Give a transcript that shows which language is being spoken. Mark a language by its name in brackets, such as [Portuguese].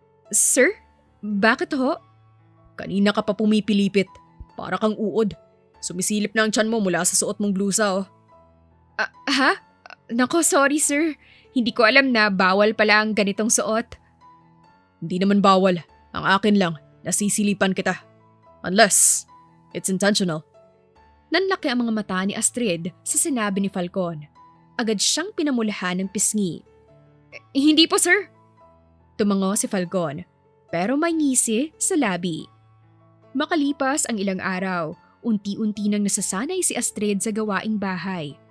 [Filipino] Sir? Bakit ho? Kanina ka pa pumipilipit. Para kang uod. Sumisilip na ang tiyan mo mula sa suot mong blusa, oh. Ha? Nako, sorry sir. Hindi ko alam na bawal pala ang ganitong suot. Hindi naman bawal. Ang akin lang, nasisilipan kita. [English] Unless, it's intentional. [Filipino] Nanlaki ang mga mata ni Astrid sa sinabi ni Falcon. Agad siyang pinamulahan ng pisngi. Hindi po sir. Tumango si Falcon, pero may ngisi sa labi. Makalipas ang ilang araw, unti-unti nang nasasanay si Astrid sa gawaing bahay.